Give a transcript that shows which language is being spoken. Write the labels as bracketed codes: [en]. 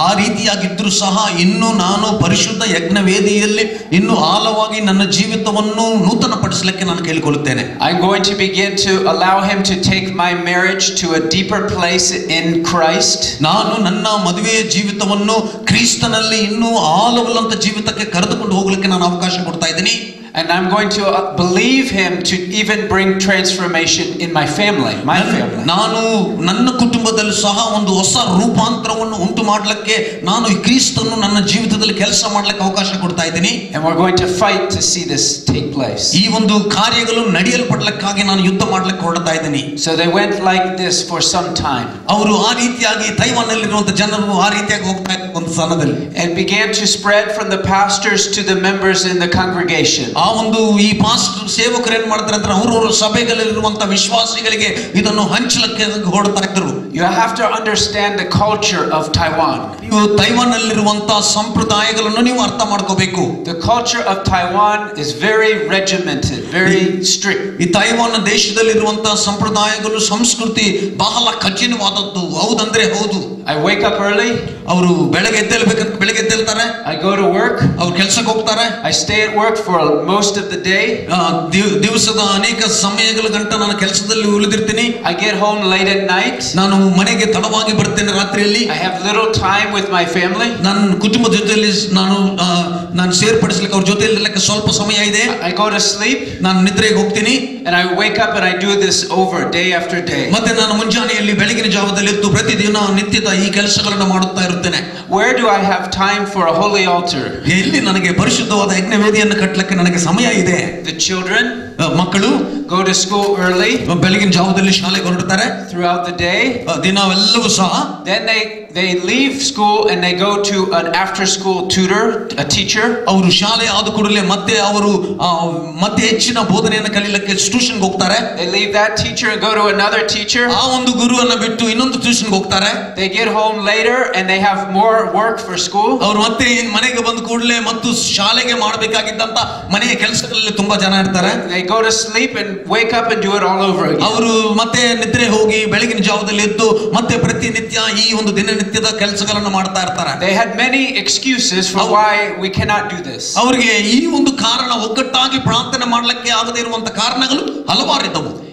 [kn] ಆ ರೀತಿಯಾಗಿದ್ದರೂ ಸಹ ಇನ್ನು ನಾನು ಪರಿಶುದ್ಧ ಯಜ್ಞವೇದಿಯಲ್ಲಿ ಇನ್ನು ಆಳವಾಗಿ ನನ್ನ ಜೀವಿತವನ್ನು ನೂತನಪಡಿಸಲಿಕ್ಕೆ ನಾನು ಕೇಳಿಕೊಳ್ಳುತ್ತೇನೆ. [en] I'm going to begin to allow him to take my marriage to a deeper place in Christ. [kn] ನಾನು ನನ್ನ ಮದುವೆಯ ಜೀವಿತವನ್ನು ಕ್ರಿಸ್ತನಲ್ಲಿ ಇನ್ನೂ ಆಳವಾದ ಜೀವಿತಕ್ಕೆ ಕರೆದುಕೊಂಡು ಹೋಗಲಿಕ್ಕೆ ನಾನು ಅವಕಾಶ ಕೊಡ್ತಾ ಇದ್ದೀನಿ. [en] And I'm going to believe him to even bring transformation in my family. [kn] ನಾನು ನನ್ನ ಕುಟುಂಬದಲ್ಲಿ ಸಹ ಒಂದು ಹೊಸ ರೂಪಾಂತರವನ್ನು ಉಂಟು ಮಾಡಲಿಕ್ಕೆ ನಾನು ಈ ಕ್ರಿಸ್ತನನ್ನು ನನ್ನ ಜೀವಿತದಲ್ಲಿ ಕೆಲಸ ಮಾಡಲಿಕ್ಕೆ ಅವಕಾಶ ಕೊಡ್ತಾ ಇದ್ದೀನಿ. [en] And we're going to fight to see this take place. [kn] ಈ ಒಂದು ಕಾರ್ಯಗಳು ನಡೆಯಲ್ಪಡಲಿಕ್ಕಾಗಿ ನಾನು ಯುದ್ಧ ಮಾಡಲಿಕ್ಕೆ ಹೊರಡ್ತಾ ಇದ್ದೀನಿ. [en] So they went like this for some time. [kn] ಅವರು ಆ ರೀತಿಯಾಗಿ ತೈವಾನ್ನಲ್ಲಿರುವಂತ ಜನರು ಆ ರೀತಿಯಾಗಿ ಹೋಗ್ತಾ ಇದ್ದ ಒಂದು ಸಮಯದಲ್ಲಿ [en] and began to spread from the pastors to the members in the congregation. [kn] ಆ ಒಂದು ಈ ಪಾಸ್ಟರ್ ಸೇವಕರು ಏನು ಮಾಡ್ತಾರೆ ಅಂದ್ರೆ ಅವರವರ ಸಭೆಗಳಲ್ಲಿರುವಂತ ವಿಶ್ವಾಸಿಗಳಿಗೆ ಇದನ್ನು ಹಂಚಲಿಕ್ಕೆ ಹೊರಡ್ತಾ ಇದ್ರು. [en] You have to understand the culture of Taiwan. [kn] ನೀವು ತೈವಾನ್ನಲ್ಲಿರುವಂತ ಸಂಪ್ರದಾಯಗಳನ್ನು ನೀವು ಅರ್ಥ ಮಾಡ್ಕೋಬೇಕು. [en] The culture of Taiwan is very regimented, very strict. [kn] ಈ ತೈವಾನ್ ದೇಶದಲ್ಲಿರುವಂತ ಸಂಪ್ರದಾಯಗಳು ಸಂಸ್ಕೃತಿ ಬಹಳ ಕಠಿಣವಾದದ್ದು. ಹೌದಂದ್ರೆ ಹೌದು. [en] I wake up early. [kn] ಅವರು ಬೆಳಗ್ಗೆ ಎದ್ದೇಳ್ಬೇಕಂತ ಬೆಳಗ್ಗೆ ಎದ್ದೇಳ್ತಾರೆ. [en] I go to work. [kn] ಅವ್ರು ಕೆಲಸಕ್ಕೆ ಹೋಗ್ತಾರೆ. [en] I stay at work for most of the day. [kn] ದಿವಸದ ಅನೇಕ ಸಮಯಗಳ ಗಂಟ ನಾನು ಕೆಲಸದಲ್ಲಿ ಉಳಿದಿರ್ತೀನಿ. [en] I get home late at night. [kn] ನಾನು ಮನೆಗೆ ತಡವಾಗಿ ಬರ್ತೇನೆ ರಾತ್ರಿಯಲ್ಲಿ. [en] I have little time with my family. [kn] ನನ್ನ ಕುಟುಂಬದ ಜೊತೆಯಲ್ಲಿ ನಾನು ಸೇರ್ಪಡಿಸಲಿಕ್ಕೆ ಅವ್ರ ಜೊತೆ ಇರಲಿಕ್ಕೆ ಸ್ವಲ್ಪ ಸಮಯ ಇದೆ. [en] I go to sleep. [kn] ನಾನು ನಿದ್ರೆಗೆ ಹೋಗ್ತೀನಿ. [en] And I wake up and I do this over day after day. [kn] ಮತ್ತೆ ನಾನು ಮುಂಜಾನೆಯಲ್ಲಿ ಬೆಳಗಿನ ಜಾವದಲ್ಲಿ ಎದ್ದು ಪ್ರತಿದಿನ ನಿತ್ಯದ ಈ ಕೆಲಸಗಳನ್ನು ಮಾಡುತ್ತಾ ಇರುತ್ತೇನೆ. [en] Where do I have time for a holy altar? [kn] ಎಲ್ಲಿ ನನಗೆ ಪರಿಶುದ್ಧವಾದ ಯಜ್ಞವೇದಿಯನ್ನು ಕಟ್ಟಲಿಕ್ಕೆ ನನಗೆ ಸಮಯ ಇದೆ? [en] The children, [kn] ಮಕ್ಕಳು [en] go to school early. [kn] ಬೆಳಗಿನ ಜಾವದಲ್ಲಿ ಶಾಲೆಗೆ ಹೊರಡ್ತಾರೆ. [en] Throughout the day. [kn] ದಿನವೆಲ್ಲವೂ ಸಹ. [en] Then they leave school and they go to an after school tutor, a teacher. [kn] ಅವರು ಶಾಲೆ ಆದ ಕೂಡಲೇ ಮತ್ತೆ ಅವರು ಮತ್ತೆ ಹೆಚ್ಚಿನ ಬೋಧನೆಯನ್ನು ಕಲಿಯಲಿಕ್ಕೆ ಟ್ಯೂಷನ್ಗೆ ಹೋಗ್ತಾರೆ. [en] They leave that teacher and go to another teacher. [kn] ಆ ಒಂದು ಗುರುವನ್ನು ಬಿಟ್ಟು ಇನ್ನೊಂದು ಟ್ಯೂಷನ್ಗೆ ಹೋಗ್ತಾರೆ. [en] They get home later and they have more work for school. [kn] ಅವರು ಮತ್ತೆ ಮನೆಗೆ ಬಂದ ಕೂಡಲೇ ಮತ್ತು ಶಾಲೆಗೆ ಮಾಡಬೇಕಾಗಿದ್ದಂತ ಮನೆಯ ಕೆಲಸಗಳಲ್ಲಿ ತುಂಬಾ ಜನ ಇರ್ತಾರೆ. [en] They go to sleep and wake up and do it all over again. [kn] ಅವರು ಮತ್ತೆ ನಿದ್ರೆ ಹೋಗಿ ಬೆಳಗಿನ ಜಾವದಲ್ಲಿ ಎದ್ದು ಮತ್ತೆ ಪ್ರತಿನಿತ್ಯ ಈ ಒಂದು ದಿನನಿತ್ಯದ ಕೆಲಸಗಳನ್ನು ಮಾಡ್ತಾ ಇರ್ತಾರೆ. [en] They had many excuses for why we cannot do this. [kn] ಅವರಿಗೆ ಈ ಒಂದು ಕಾರಣ ಒಗ್ಗಟ್ಟಾಗಿ ಪ್ರಾರ್ಥನೆ ಮಾಡಲಿಕ್ಕೆ ಆಗದೇ ಇರುವಂತ ಕಾರಣಗಳು ಹಲವಾರು ಇದ್ದವು.